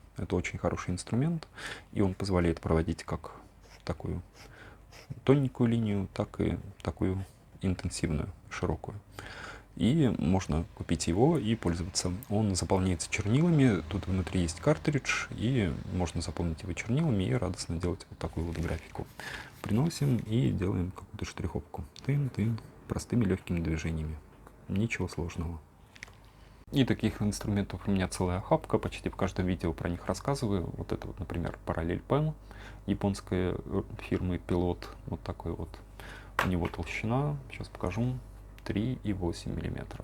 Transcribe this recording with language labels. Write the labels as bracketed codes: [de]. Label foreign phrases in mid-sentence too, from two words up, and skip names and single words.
[ru] Это очень хороший инструмент, и он позволяет проводить как такую тоненькую линию, так и такую интенсивную, широкую. И можно купить его и пользоваться. Он заполняется чернилами, тут внутри есть картридж, и можно заполнить его чернилами и радостно делать вот такую вот графику. Приносим и делаем какую-то штриховку. Тын-тын, простыми легкими движениями. Ничего сложного. И таких инструментов у меня целая охапка, почти в каждом видео про них рассказываю. Вот это вот, например, параллелепен японской фирмы Пилот. Вот такой вот. У него толщина, сейчас покажу, 3,8 мм.